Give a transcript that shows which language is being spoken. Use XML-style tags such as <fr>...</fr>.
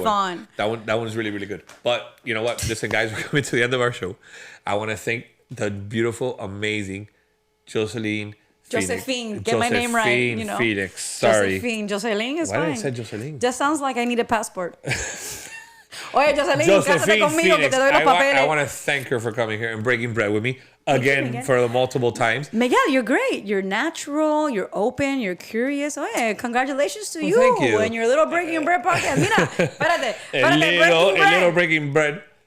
<en>one. on. That one's really, really good. But you know what? Listen, guys, we're coming to the end of our show. I want to thank the beautiful, amazing Josephine. Get my name right. Phoenix. Sorry. Josephine is Why fine. did I say Josephine? Just sounds like I need a passport.</en> <es>Oye, Josephine, cásate conmigo que te doy los papeles.</es> <en>I want to thank her for coming here and breaking bread with me again for the multiple times. Miguel, you're great. You're natural. You're open. You're curious. Oye, congratulations to you, thank you. and your little Breaking Bread podcast.</en> <es>Mira, espérate,</es> <en>A little breaking bread.</en>